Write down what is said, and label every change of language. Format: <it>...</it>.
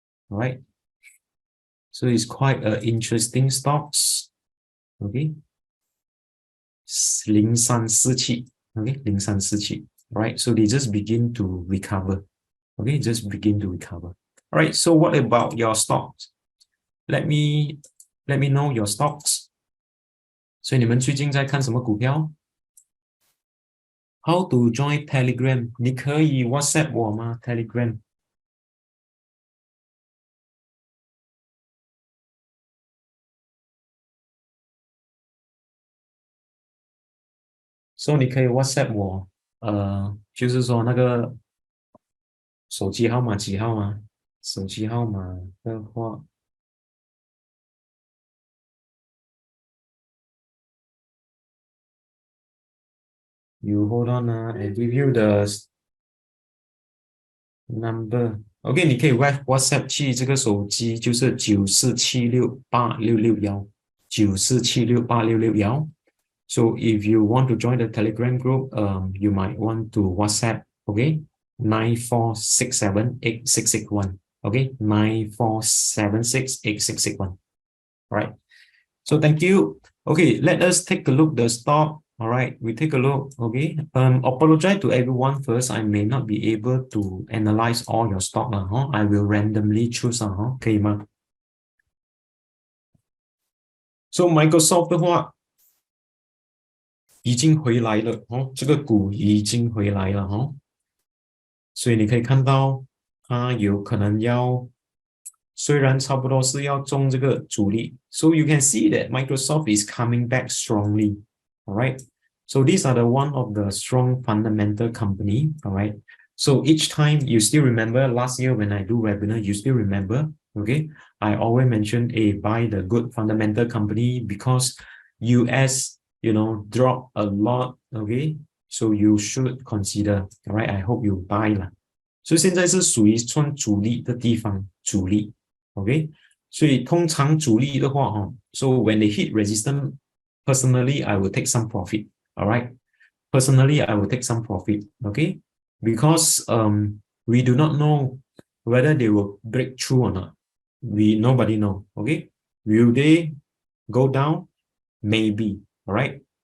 <en>All right. So it's quite interesting stocks. Okay. 0347 okay 0347 right, so they just begin to recover. Okay, just begin to recover. All right, so what about your stocks? Let me know your stocks.</en> <zh>所以你们最近在看什么股票？</zh> <en>How to join Telegram?</en> <zh>你可以 WhatsApp 我吗 Telegram? So 你可以 WhatsApp 我，就是说那个手机号码几号吗？手机号码的话。</zh> <en>You hold on, I give you the number.</en> <zh>OK， 你可以 WhatsApp 去这个手机，就是94768661 94768661.</zh> <en>So if you want to join the Telegram group, you might want to WhatsApp. OK, 94678661. OK, 94768661. Right. So thank you. Okay, let us take a look the stock. All right, we take a look. Okay, apologize to everyone first. I may not be able to analyze all your stock. I will randomly choose.</en> <zh>可以吗 So Microsoft 的话已经回来了这个股已经回来了所以你可以看到它有可能要虽然差不多是要中这个主力</zh> <en>so you can see that Microsoft is coming back strongly. All right. So these are the one of the strong fundamental company. All right. So each time you still remember last year when I do webinar, you still remember, okay? I always mention buy the good fundamental company because US, drop a lot, okay? So you should consider, all right? I hope you buy 啦。</en> <zh>所以现在是属于算主力的地方，主力 ，OK？所以通常主力的话</zh> <en>so when they hit resistance, personally I will take some profit. All right. Personally, I will take some profit. Okay, because we do not know whether they will break through or not. Nobody know. Okay, will they go down? Maybe. All right.</en>